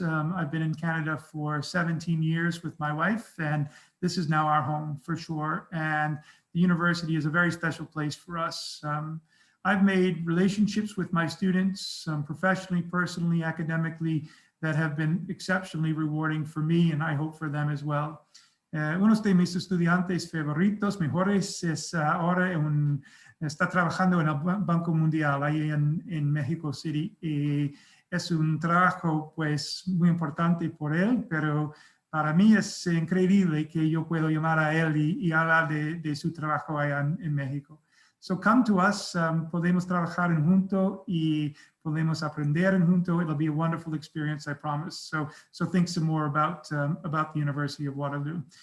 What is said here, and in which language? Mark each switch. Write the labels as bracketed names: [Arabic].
[English] I've been in Canada for 17 years with my wife, and this is now our home for sure. And the university is a very special place for us. I've made relationships with my students professionally, personally, academically, that have been exceptionally rewarding for me, and I hope for them as well. [Spanish] Uno de mis estudiantes favoritos, mejores, es ahora está trabajando en el Banco Mundial ahí en Mexico City. Y es un trabajo pues muy importante por él, pero para mí es increíble que yo puedo llamar a él y hablar de su trabajo allá en México. [English] So come to us, [Spanish] podemos trabajar en junto y podemos aprender en junto. [English] It'll be a wonderful experience, I promise. So think some more about the University of Waterloo.